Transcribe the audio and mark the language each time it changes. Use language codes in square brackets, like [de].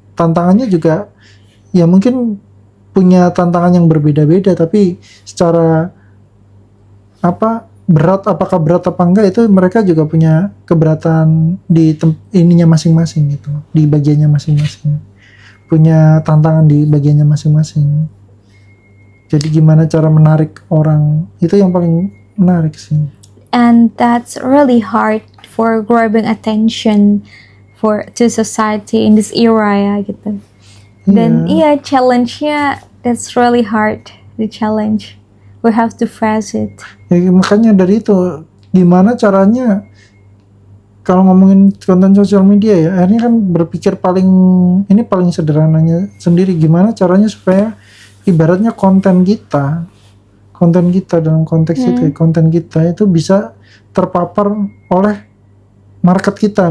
[id] Tantangannya juga ya mungkin punya tantangan yang berbeda-beda, tapi secara apakah berat apa enggak itu mereka juga punya keberatan di ininya masing-masing gitu, di bagiannya masing-masing, punya tantangan di bagiannya masing-masing. Jadi gimana cara menarik orang, itu yang paling menarik sih. [en] And that's really hard for grabbing attention to society in this era [id] ya gitu. Dan challenge-nya [en] that's really hard, the challenge. We have to face it. [id] Ya, makanya dari itu gimana caranya kalau ngomongin konten sosial media ya, akhirnya kan berpikir paling sederhananya sendiri, gimana caranya supaya ibaratnya konten kita dalam konteks itu, konten kita itu bisa terpapar oleh market kita.